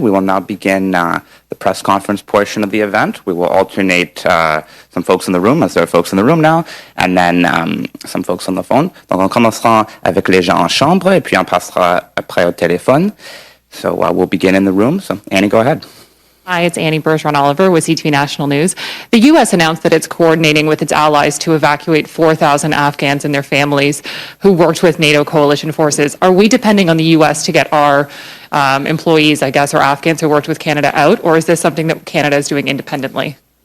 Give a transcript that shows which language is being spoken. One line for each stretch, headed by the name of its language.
English: We will now begin the press conference portion of the event. We will alternate some folks in the room, as there are folks in the room now, and then some folks on the phone.
French: Donc, on commencera avec les gens en chambre, et puis on passera après au téléphone.
English: So we'll begin in the room. So, Annie, go ahead. Hi, it's Annie Bergeron-Oliver with CTV National News. The U.S. announced that it's coordinating with its allies to evacuate 4,000 Afghans and their families who worked with NATO coalition forces. Are we depending on the U.S. to get our employees, I guess, or Afghans who worked with Canada out, or is this something that Canada is doing independently?